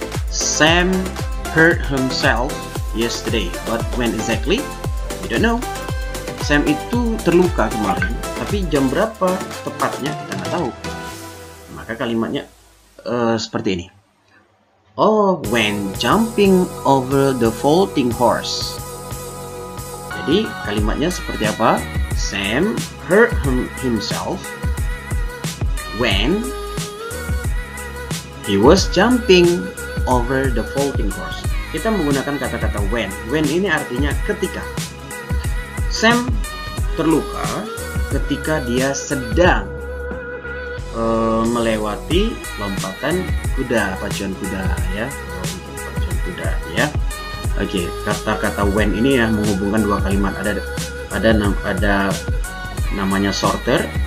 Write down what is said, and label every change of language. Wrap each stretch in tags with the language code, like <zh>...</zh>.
<en>Sam hurt himself yesterday, but when exactly? We don't know.</en> <id>Sam itu terluka kemarin, tapi jam berapa tepatnya kita nggak tahu. Maka kalimatnya seperti ini.</id> <en>Oh, when jumping over the vaulting horse.</en> <id>Jadi kalimatnya seperti apa?</id> <en>Sam hurt himself when he was jumping over the vaulting horse.</en> <id>kita menggunakan kata-kata when. When ini artinya ketika. Sam terluka ketika dia sedang melewati lompatan kuda, pacuan kuda ya, untuk pacuan kuda ya. Oke, kata-kata when ini ya menghubungkan dua kalimat. Ada namanya shorter.</id>